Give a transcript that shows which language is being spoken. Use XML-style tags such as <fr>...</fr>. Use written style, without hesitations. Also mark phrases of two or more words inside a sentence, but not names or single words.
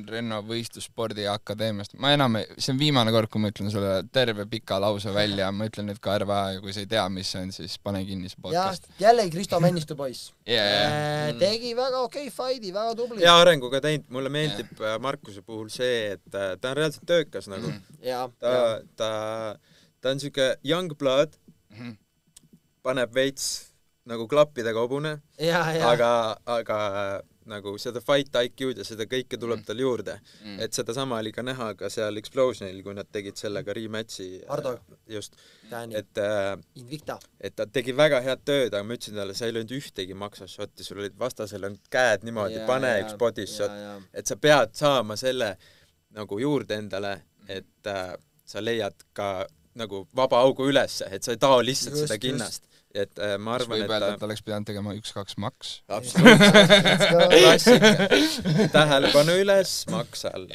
<et>Renno võistlusspordi akadeemiast. Ma enam, see on viimane kord, kui ma ütlen sulle terve pika lause välja, ma ütlen nüüd ka RVA ja kui sa ei tea, mis see on, siis pane kinni see podcast. Jällegi Kristo Männistu poiss. Tegi väga okei fighti, väga tubli. Ja arenguga teinud, mulle meeldib Markuse puhul see, et ta on reaalselt töökas nagu. Ta on siuke</et> <en>young blood,</en> <et>paneb veits nagu klappidega hobune, aga nagu seda</et> <en>fight IQ'd</en> <et>ja seda kõike tuleb tal juurde. Et seda sama oli ka näha ka seal Explosionil, kui nad tegid sellega rematchi. Ardo. Just. Invicta. Et ta tegi väga head tööd, aga ma ütlesin talle, sa ei löönud ühtegi maksašotti, sul olid vastasel on käed niimoodi, pane üks</et> <en>body shot.</en> <et>Et sa pead saama selle nagu juurde endale, et sa leiad ka nagu vaba augu ülesse, et sa ei tao lihtsalt seda kinnast. Et ma arvan, et ta oleks pidanud tegema 1-2 maks. Tähelepanu üles, maks all.</et>